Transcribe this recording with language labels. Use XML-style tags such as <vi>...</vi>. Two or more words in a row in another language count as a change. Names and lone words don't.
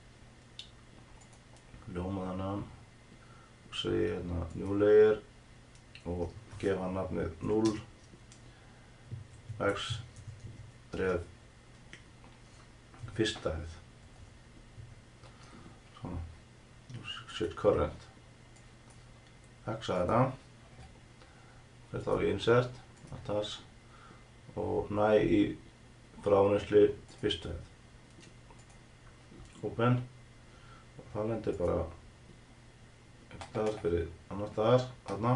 <is>Ljóma þannan. Og segi hérna</is> <en>new layer.</en> <is>Og gefa hann nafnið 0 x ref fyrsta hæð. Svona.</is> <en>Set current.</en> <is>X-a þetta. Fer þá í</is> <en>insert, attach</en> <is>og næ í frávinnslu fyrstu hæð. Open og það lendir bara einhvers staðar fyrir annar staðar, þarna.</is>